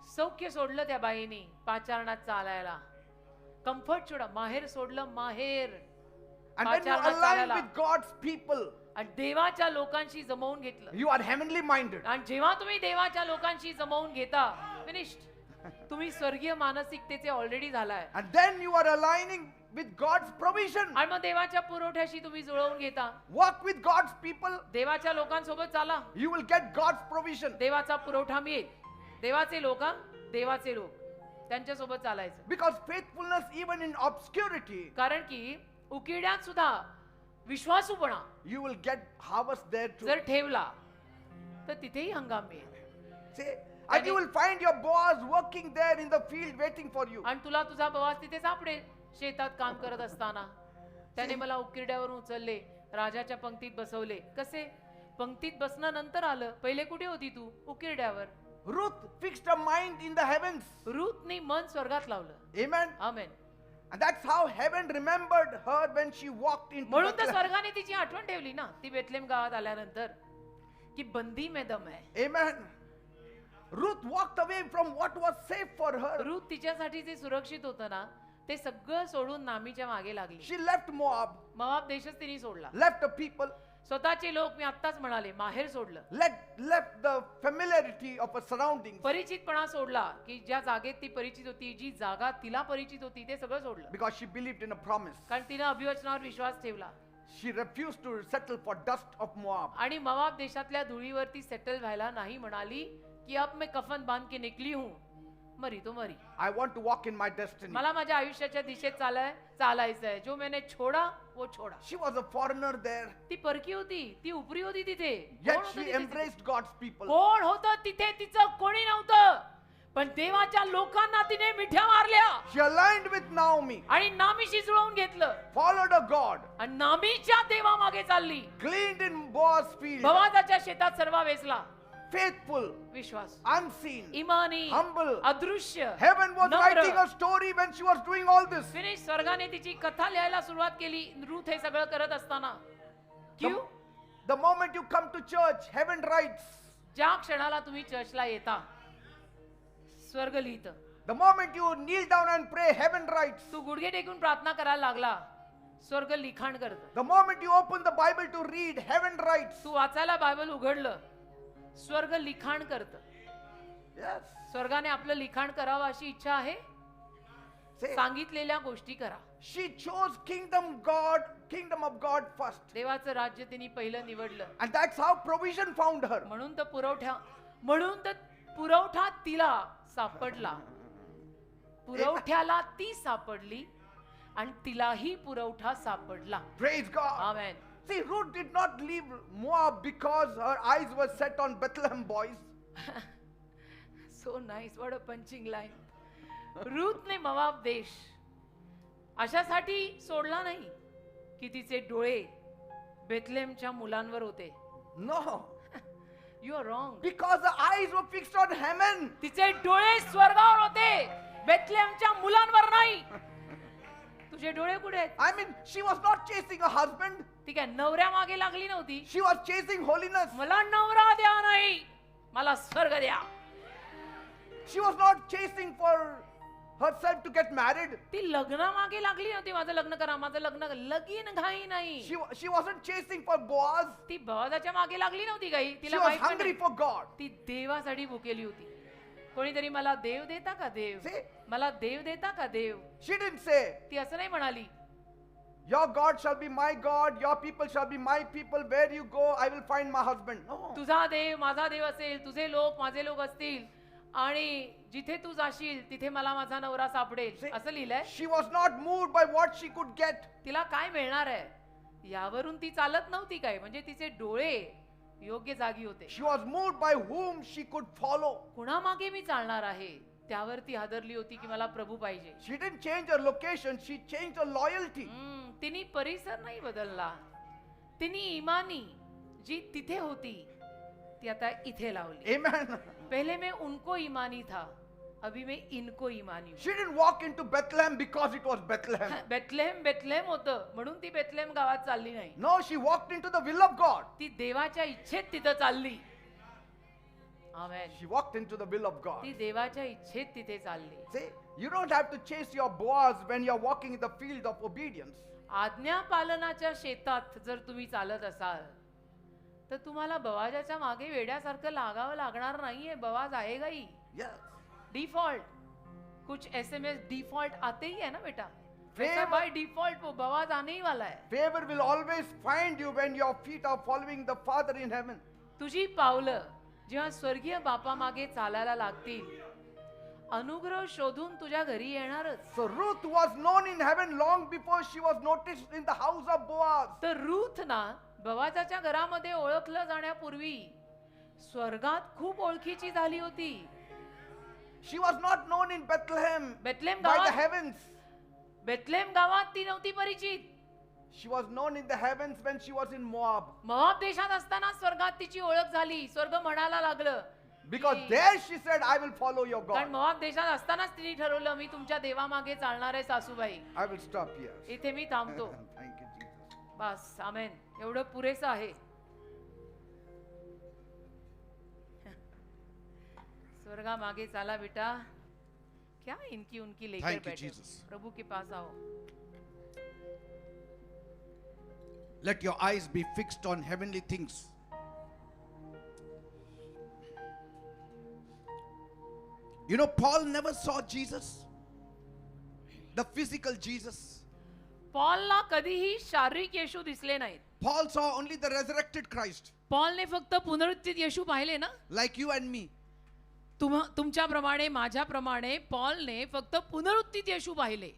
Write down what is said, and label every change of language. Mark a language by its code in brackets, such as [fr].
[mr] सौख्य सोडलं त्या बाईनी पाचारणात चालायला. कम्फर्ट सोडा, माहेर सोडलं, माहेर. [en] And when you [mr] पाचारणात [en] align [mr] चालायला. [en] with God's people, [mr] आणि देवाच्या लोकांशी जमवून घेतलं. [en] you are heavenly minded. [mr] आणि जेव्हा तुम्ही देवाच्या लोकांशी जमवून घेता, फिनिश्ड, तुम्ही स्वर्गीय मानसिकतेचे ऑलरेडी झालाय. [en] And then you are aligning with God's provision. [mr] आणि मग देवाच्या पुरवठ्याशी तुम्ही जुळवून घेता. [en] Walk with God's people. [mr] देवाच्या लोकांसोबत चाला, [en] You will get God's provision. [mr] देवाचा पुरवठा मिळेल. देवाचे लोक, देवाचे लोक, त्यांच्यासोबत चालायचं. [en] Because faithfulness even in obscurity, [mr] कारण की उकिरड्यात सुद्धा विश्वासूपणा [en] you will get harvest there too. [mr] जर ठेवला तर तिथेही हंगाम मिळेल. [en] Say, and you will find your boss working there in the field waiting for you. [mr] आणि तुला तुझा बवास तिथे सापडेल शेतात काम करत असताना. त्याने मला उकिरड्यावरून उचलले, राजाच्या पंक्तीत बसवले. कसे? पंक्तीत बसणं नंतर आलं, पहिले कुठे होती तू? उकिरड्यावर. [en] Ruth fixed her mind in the heavens. [mr] रूथने मन स्वर्गात लावलं. [en] Amen. [mr] Amen. [en] And that's how heaven remembered her when she walked into [mr] म्हणून तर [en] Bethlehem. [mr] स्वर्गाने तिची आठवण ठेवली ना ती बेथलेम गावात आल्यानंतर, की बंदी में दम आहे. [en] Amen. Ruth walked away from what was safe for her. [mr] Ruth तिच्यासाठी जे सुरक्षित होतं ना ते सगळं सोडून नामीच्या मागे लागली. [en] She left Moab, [mr] मोआब देशच तिने सोडला. [en] left the people, [mr] स्वतःचे लोक, मी आत्ताच म्हणाले, माहेर सोडलं. [en] left the familiarity of her surroundings. [mr] परिचितपणा सोडला, की ज्या जागेत ती परिचित होती, जी जागा तिला परिचित होती, ते सगळं सोडलं. [en] Because she believed in a promise. [mr] कारण तिने अभिवचनावर विश्वास ठेवला. [en] She refused to settle for dust of Moab. [mr] आणि मोआब देशातल्या धुळीवरती सेटल व्हायला नाही म्हणाली, की [hi] अब मैं कफन बांध के निकली हूं, मरी तो मरी. [en] I want to walk in my destiny. [mr] मला माझ्या आयुष्याच्या दिशेत चालायचंय. [hi] जो मैंने छोड़ा वो छोड़ा. [en] She was a foreigner there, [mr] ती परकी होती, ती उपरी होती तिथे. [en] yet [mr] कोण होतं [en] she [mr] तिथे? [en] embraced God's people. [mr] कोण होतं तिथे? तिचं कोणी नव्हतं, पण देवाच्या लोकांना तिने मिठ्या मारल्या [en] She aligned with Naomi, [mr] आणि नामीशी जुळवून घेतलं [en] followed her God, [mr] आणि नामीच्या देवामागे चालली. [en] gleaned in Boaz's field, [mr] भवाजाच्या शेतात सर्व वेचला. [en] faithful, [mr] विश्वास, [en] unseen, [mr] इमानी, [en] humble. [mr] अदृश्य, [en] Heaven was [mr] नम्र. [en] writing a story when she was doing all this. Finish. [mr] स्वर्गाने तिची कथा लिहायला सुरुवात केली रूथ हे सगळं करत असताना. [hi] क्यों? [en] The moment you come to church, heaven writes. [mr] ज्या क्षणाला तुम्ही चर्चला येता स्वर्ग लिहितं. [en] The moment you kneel down and pray, heaven writes. [mr] तू गुडघे टेकून प्रार्थना करायला लागला, स्वर्ग लिखाण करतं. [en] The moment you open the Bible to read, heaven writes. [mr] तू वाचायला बायबल उघडलं, स्वर्ग लिखाण करतं. [en] Yes. [mr] स्वर्गाने आपलं लिखाण करावं अशी इच्छा आहे. [en] Say, [mr] सांगितलेल्या गोष्टी करा. [en] she chose kingdom of God first. [mr] देवाचं राज्य तिने पहिलं निवडलं. [en] And that's how provision found her. [mr] म्हणून तर पुरवठा तिला सापडला. पुरवठ्याला ती सापडली आणि तिलाही पुरवठा सापडला. [en] Praise God. [mr] Amen. [en] See, Ruth did not leave Moab because her eyes were set on Bethlehem boys. So nice, what a punching line. [mr] रूथने Moab देश अशासाठी सोडला नाही की तिचे डोळे बेथलेहमच्या मुलांवर होते. [en] No. You are wrong. Because the eyes were fixed on heaven. [mr] तिचे डोळे स्वर्गावर होते, बेथलेहमच्या मुलांवर नाही. तुझे डोळे कुठे आहेत? [en] I mean, she was not chasing a husband. [mr] ती काय नवऱ्या मागे लागली नव्हती. [en] She was chasing holiness. [mr] मला नवरा द्या नाही, मला स्वर्ग द्या. [en] She was not chasing for herself to get married. [mr] ती लग्ना मागे लागली नव्हती. माझं लग्न करा, माझं लग्न करा. लगीन घाई नाही. [en] She wasn't chasing for Boaz. [mr] ती बोआजाच्या मागे लागली नव्हती काही. [en] She [mr] तिला [en] was [mr] माहित पण [en] hungry [mr] नाही. [en] for God. [mr] ती देवासाठी भुकेली होती. कोणीतरी मला देव देता का देव, [en] See? [mr] मला देव देता का देव. [en] She didn't say, [mr] ती असं नाही म्हणाली, [en] your God shall be my God, your people shall be my people. Where you go, I will find my husband. No. [mr] तुझा देव माझा देव असेल, तुझे लोक माझे लोक असतील, आणि जिथे तू जाशील तिथे मला माझा नवरा सापडेल, [en] See? [mr] असं लिहिलंय. [en] She was not moved by what she could get. [mr] तिला काय मिळणार आहे यावरून ती चालत नव्हती काय. म्हणजे तिचे डोळे योग्य जागी होते. [en] She was moved by whom she could follow. [mr] कुणामागे मी चालणार आहे त्यावर ती हादरली होती की मला प्रभू पाहिजे. [en] She didn't change her location, she changed her loyalty. [mr] तिने परिसर नाही बदलला, तिने इमानी जी तिथे होती ती आता इथे लावली. [en] Amen. [hi] पहले मैं उनको ईमानी था, अभी मैं इनको ईमानी हूं. [en] She didn't walk into Bethlehem because it was Bethlehem. [mr] Bethlehem होतं म्हणून ती बेथलेहम गावात चालली नाही. [en] No, she walked into the will of God. [mr] ती देवाच्या इच्छेत तिथं चालली. आमेन. [en] She walked into the will of God. [mr] ती देवाच्या इच्छेत तिथे चालली. [en] See, you don't have to chase your Boaz when you're walking in the field of obedience. [mr] आज्ञा पालनाच्या शेतात जर तुम्ही चालत असाल तर तुम्हाला बवाजाच्या मागे वेड्यासारखं लागावं लागणार नाहीये. [hi] बवाज आएगा ही. [en] Yes. [hi] डिफॉल्ट कुछ एसएमएस डिफॉल्ट आते ही है ना बेटा. [en] Favor- by default [hi] वो बवाज आने ही वाला है. [en] Favor will always find you when your feet are following the Father in heaven. [mr] तुझी पावलं जेव्हा स्वर्गीय बापा मागे चालायला लागतील, अनुग्रह शोधून तुझ्या घरी येणारच. [en] So Ruth was known in heaven long before she was noticed in the house of Boaz. [mr] तर रूथ ना बवाजाच्या घरामध्ये ओळखलं जाण्यापूर्वी स्वर्गात खूप ओळखीची झाली होती. [en] She was not known in Bethlehem [mr] Bethlehem [en] by the [mr] गावात [en] heavens. [mr] बेथलेहम गावात ती नव्हती परिचित. [en] She was known in the heavens when she was in Moab. [mr] Moab देशात असताना स्वर्गात तिची ओळख झाली. स्वर्ग म्हणायला लागलं. [en] Because there she said, I will follow your [mr] कारण [en] God. [mr] मोआब देशात असतानाच तिने ठरवलं मी तुमच्या देवामागे चालणार आहे सासूबाई. [en] I will stop here. [mr] इथे मी थांबतो. [en] Thank you, Jesus. [mr] बस आमेन. एवढं पुरेसं आहे. स्वर्गा मागे चाला बेटा. [hi] क्या इनकी उनकी लेकर [en] Thank you, [hi] बैठे. [en] Jesus. [hi] प्रभु के पास आओ. [en] Let your eyes be fixed on heavenly things. You know, Paul never saw Jesus, the physical Jesus. [mr] पॉलला कधीही शारीरिक येशू दिसले नाहीत. [en] Paul saw only the resurrected Christ, [mr] पॉलने फक्त पुनरुत्थित येशू पाहिले ना. [en] like you and me. [mr] तुमच्याप्रमाणे माझ्याप्रमाणे पॉलने फक्त पुनरुत्थित येशू पाहिले.